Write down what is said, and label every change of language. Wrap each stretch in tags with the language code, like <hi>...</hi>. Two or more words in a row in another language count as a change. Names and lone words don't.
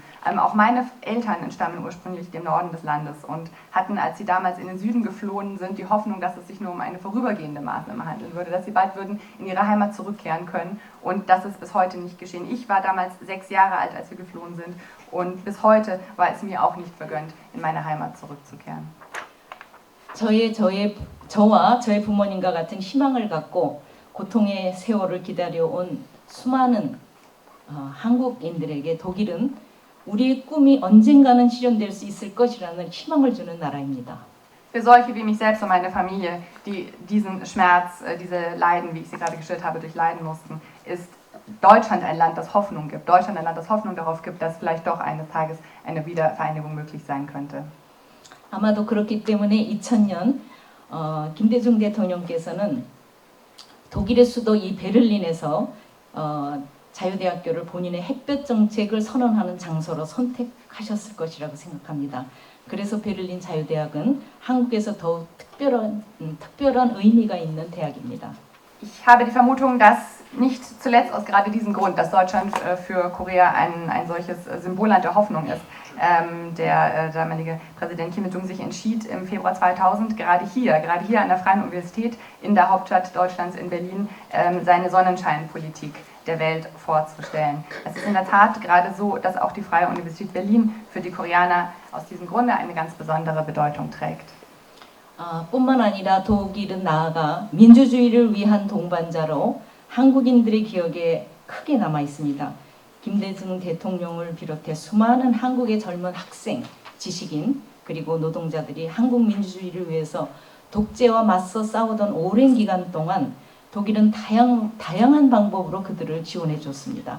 <de>Auch meine Eltern entstammen ursprünglich dem Norden des Landes und hatten, als sie damals in den Süden geflohen sind, die Hoffnung, dass es sich nur um eine vorübergehende Maßnahme handeln würde, dass sie bald würden in ihre Heimat zurückkehren können und das ist bis heute nicht geschehen. Ich war damals 6 Jahre alt, als wir geflohen sind und bis heute war es mir auch nicht vergönnt, in meine Heimat zurückzukehren.</de> <ko>저와 저의 부모님과 같은 희망을 갖고 고통의 세월을 기다려온 수많은 한국인들에게 독일은 우리의 꿈이 언젠가는 실현될 수 있을 것이라는 희망을 주는 나라입니다.</ko> <de>Für solche wie mich selbst und meine Familie, die diesen Schmerz, diese Leiden, wie ich sie gerade geschildert habe, durchleiden mussten, ist Deutschland ein Land, das Hoffnung gibt. Deutschland ein Land, das Hoffnung darauf gibt, dass vielleicht doch eines Tages eine Wiedervereinigung möglich sein könnte.</de> <ko>아마도 그렇기 때문에 2000년 김대중 대통령께서는 독일의 수도 이 베를린에서 자유대학교를 본인의 햇볕 정책을 선언하는 장소로 선택하셨을 것이라고 생각합니다. 그래서 베를린 자유대학은 한국에서 더욱 특별한 의미가 있는 대학입니다.</ko> <de>Ich habe die Vermutung, dass nicht zuletzt aus gerade diesem Grund, dass Deutschland für Korea ein solches Symbolland der Hoffnung ist. Der damalige Präsident Kim Il-sung sich entschied im Februar 2000, gerade hier an der Freien Universität in der Hauptstadt Deutschlands in Berlin, seine Sonnenscheinpolitik der Welt vorzustellen. Es ist in der Tat gerade so, dass auch die Freie Universität Berlin für die Koreaner aus diesem Grunde eine ganz besondere Bedeutung trägt.</de> <ko>뿐만 아니라 독일은 나아가 민주주의를 위한 동반자로 한국인들의 기억에 크게 남아 있습니다. 김대중 대통령을 비롯해 수많은 한국의 젊은 학생, 지식인, 그리고 노동자들이 한국 민주주의를 위해서 독재와 맞서 싸우던 오랜 기간 동안 독일은 다양한 방법으로 그들을 지원해 줬습니다.</ko>